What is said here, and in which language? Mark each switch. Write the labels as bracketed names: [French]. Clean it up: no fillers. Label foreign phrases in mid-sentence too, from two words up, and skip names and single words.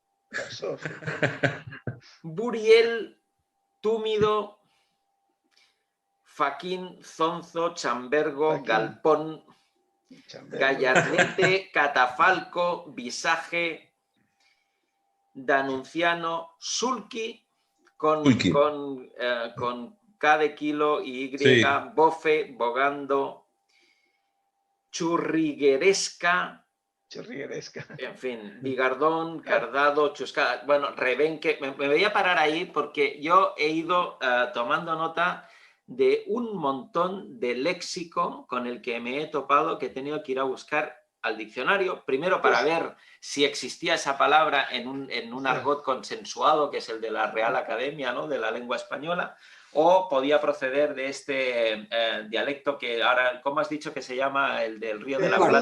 [Spanish] buriel, túmido, faquín, zonzo, chambergo, galpón, gallardete, catafalco, visaje, danunciano, sulky, con K de kilo y Y, sí. Bofe, bogando, churrigueresca, en fin, bigardón, cardado, chuscada, bueno, rebenque. Me voy a parar ahí porque yo he ido tomando nota de un montón de léxico con el que me he topado, que he tenido que ir a buscar al diccionario, primero para ver si existía esa palabra en un argot consensuado, que es el de la Real Academia, ¿no?, de la lengua española, o podía proceder de este dialecto que ahora, ¿cómo has dicho que se llama el del Río de la Plata?